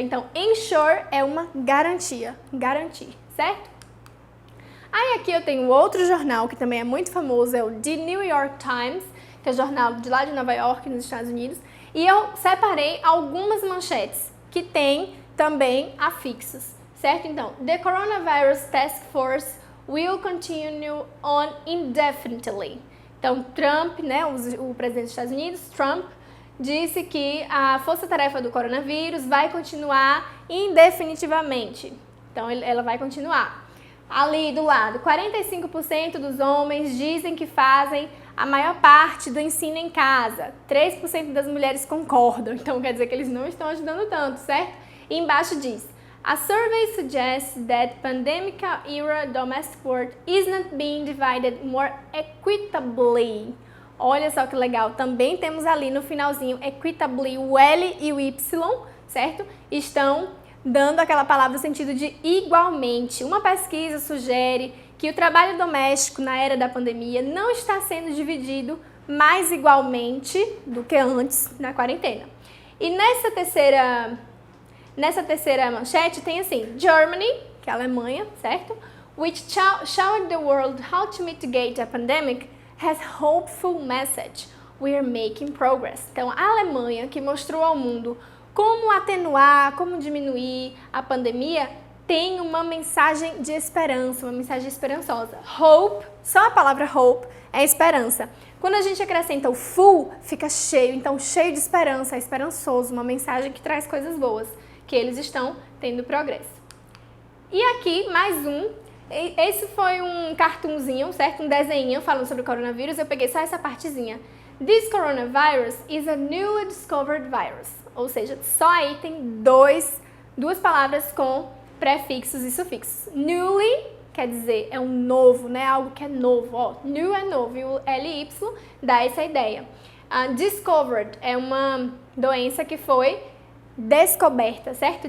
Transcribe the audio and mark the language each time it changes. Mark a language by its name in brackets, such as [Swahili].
[Portuguese] Então, ensure é uma garantia. Garantir, certo? Aí aqui eu tenho outro jornal que também é muito famoso, é o The New York Times, que é o jornal de lá de Nova York, nos Estados Unidos. E eu separei algumas manchetes que tem também afixos, certo? [English] Então, The Coronavirus Task Force will continue on indefinitely. [Portuguese] Então, Trump, né, o presidente dos Estados Unidos, Trump, disse que a força-tarefa do coronavírus vai continuar indefinitivamente. Então, ela vai continuar. Ali do lado, 45% dos homens dizem que fazem a maior parte do ensino em casa. 3% das mulheres concordam, então quer dizer que eles não estão ajudando tanto, certo? E embaixo diz, [English] a survey suggests that pandemic-era domestic work is not being divided more equitably. [Portuguese] Olha só que legal, também temos ali no finalzinho equitably, o L e o Y, certo? Estão dando aquela palavra no sentido de igualmente. Uma pesquisa sugere que o trabalho doméstico na era da pandemia não está sendo dividido mais igualmente do que antes da quarentena. E nessa terceira manchete tem assim, Germany, que é a Alemanha, certo? [English] Which showed the world how to mitigate a pandemic, has hopeful message. We are making progress. [Portuguese] Então, a Alemanha, que mostrou ao mundo como atenuar, como diminuir a pandemia, tem uma mensagem de esperança, uma mensagem esperançosa. Hope, só a palavra hope é esperança. Quando a gente acrescenta o full, fica cheio, então cheio de esperança, é esperançoso, uma mensagem que traz coisas boas, que eles estão tendo progresso. E aqui, mais um. Esse foi um cartoonzinho, certo? Um desenho falando sobre o coronavírus. Eu peguei só essa partezinha. [English] This coronavirus is a newly discovered virus. [Portuguese] Ou seja, só aí tem duas palavras com prefixos e sufixos. Newly quer dizer é um novo, né? Algo que é novo. Ó, new é novo e o LY dá essa ideia. Discovered é uma doença que foi descoberta, certo?